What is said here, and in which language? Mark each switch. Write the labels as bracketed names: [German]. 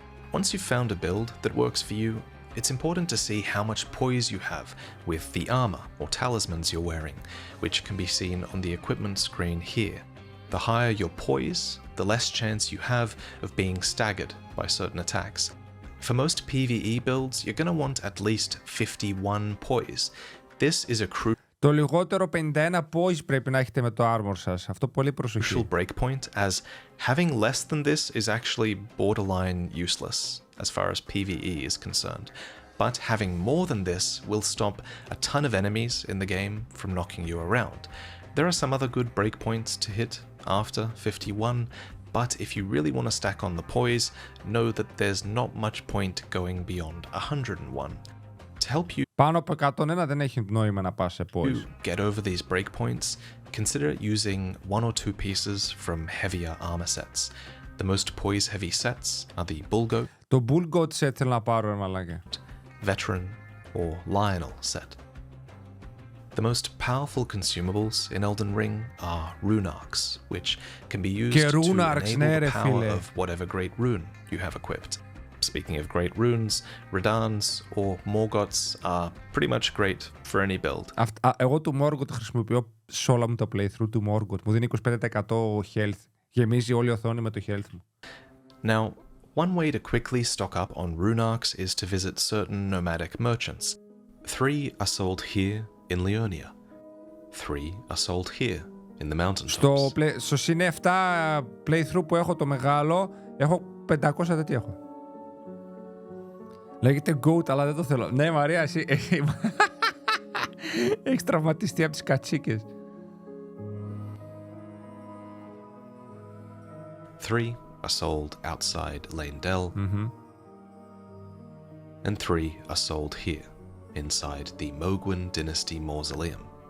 [English] Once you've found a build that works for you, it's important to see how much poise you have with the armor or talismans you're wearing, which can be seen on the equipment screen here. The higher your poise, the less chance you have of being staggered by certain attacks. For most PvE builds, you're going to want at least 51 poise. This is a [Greek] Το λιγότερο 51 poise πρέπει να έχετε με το armor σας. Αυτό πολύ προσοχή. [English] breakpoint, as having less than this is actually borderline useless as far as PvE is concerned. But having more than this will stop a ton of enemies in the game from knocking you around. There are some other good breakpoints to hit after 51, but if you really want to stack on the poise, know that there's not much point going beyond 101. To help you [Greek] πάνω από 101 δεν έχει νόημα να πας σε poise. [English] To get over these breakpoints, consider using 1 or 2 pieces from heavier armor sets. The most Poise heavy sets are the Bull Goat, [Greek] Το Bull Goat set θέλω να πάρω, ρε μαλάκα. [English] Veteran, or Lionel set. The most powerful consumables in Elden Ring are rune arcs, which can be used to enable the power of whatever great rune you have equipped. Speaking of great runes, Radans or Morgoths are pretty much great for any build. [Greek] Εγώ του Morgoth χρησιμοποιώ σε όλα μου τα playthrough του Morgoth. Μου δίνει 25% health. Γεμίζει όλη η οθόνη με το health μου. [English] Now, one way to quickly stock up on rune arcs is to visit certain nomadic merchants. 3 are sold here in Leonia. 3 are sold here in the mountaintops. [Greek] Στο συν 7 playthrough που έχω το μεγάλο, έχω 500 τέτοια έχω. Λέγεται goat, αλλά δεν το θέλω. Ναι, Μαρία, εσύ έχεις τραυματιστεί από τις κατσίκες. [English] 3 are sold outside Leyndell. And 3 are sold here, inside the Mogwin Dynasty Mausoleum.